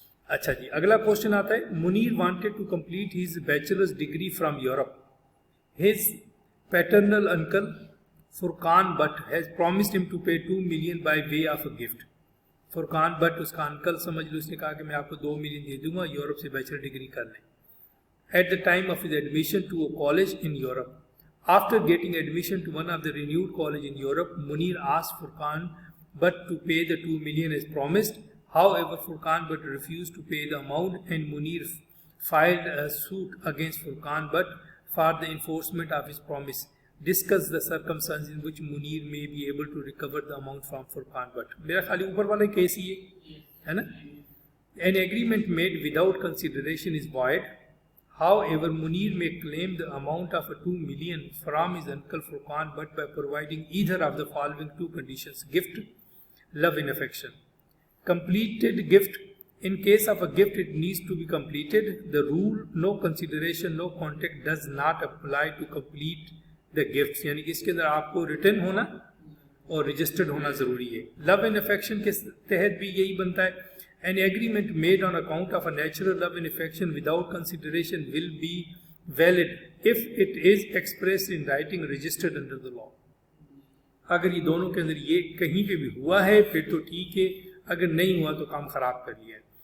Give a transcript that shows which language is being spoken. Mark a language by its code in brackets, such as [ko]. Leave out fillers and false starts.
[hi] अच्छा जी, अगला क्वेश्चन आता है. [en] Munir wanted to complete his bachelor's degree from Europe. His paternal uncle Furqan Bhatt has promised him to pay 2 million by way of a gift. [hi] Furqan Bhatt उसका uncle समझ लो, उसने कहा कि मैं आपको 2 million दे दूंगा, यूरोप से बैचलर डिग्री कर लें. [en] At the time of his admission to a college in Europe, after getting admission to one of the renewed college in Europe, Munir asked Furqan Bhatt to pay the 2 million as promised. However, Furqan Bhatt refused to pay the amount, and Munir filed a suit against Furqan Bhatt for the enforcement of his promise. Discuss the circumstances in which Munir may be able to recover the amount from Furqan Bhatt. [hi] मेरा खाली ऊपर वाला case ही है ना. [en] An agreement made without consideration is void. However, Munir may claim the amount of 2 million from his uncle Furqan Bhatt by providing either of the following 2 conditions: gift, love and affection. Completed gift. In case of a gift, it needs to be completed. The rule no consideration, no contact does not apply to complete the gifts. [hi] यानी कि इसके अंदर आपको return होना और registered होना ज़रूरी है. लव एंड अफेक्शन के तहत भी यही बनता है. [en] An agreement made on account of a natural love and affection without consideration will be valid if it is expressed in writing, registered under the law. [hi] अगर ये दोनों के अंदर ये कहीं पे भी हुआ है फिर तो ठीक है, अगर नहीं हुआ तो काम खराब कर लिया है.